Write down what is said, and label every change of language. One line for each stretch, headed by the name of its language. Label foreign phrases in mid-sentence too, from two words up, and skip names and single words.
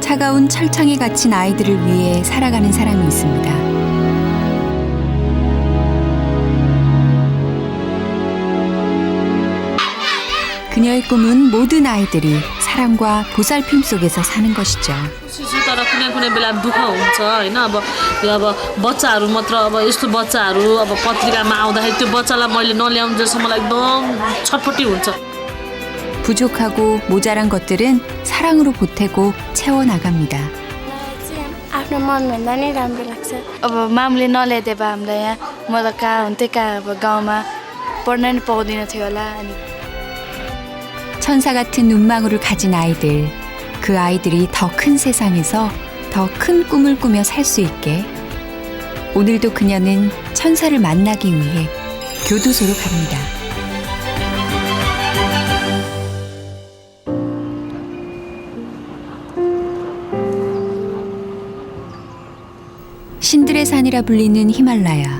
Korean: 차가운 철창에 갇힌 아이들을 위해 살아가는 사람이 있습니다. 그녀의 꿈은 모든 아이들이 사랑과 보살핌 속에서 사는 것이죠.
Nepali: तर कुनै बेला दुःख हुन्छ हैन अब बच्चाहरू मात्र अब यस्तो बच्चाहरू अब पत्रिकामा आउँदाखेरि त्यो बच्चालाई मैले नल्याउन्जेसम्म मलाई एकदम छटपटी हुन्छ.
Korean: 부족하고 모자란 것들은 사랑으로 보태고 채워나갑니다.
Nepali: आफ्नो मनभन्दा नै राम्रो लाग्छ. अब मामुले नल्याइदिए भए हामीलाई यहाँ म त कहाँ हुन्थेँ कहाँ अब गाउँमा पढ्न नि पाउँदिन थियो होला. अनि
Korean: 천사 같은 눈망울을 가진 아이들, 그 아이들이 더 큰 세상에서 더 큰 꿈을 꾸며 살 수 있게 오늘도 그녀는 천사를 만나기 위해 교도소로 갑니다. 신들의 산이라 불리는 히말라야.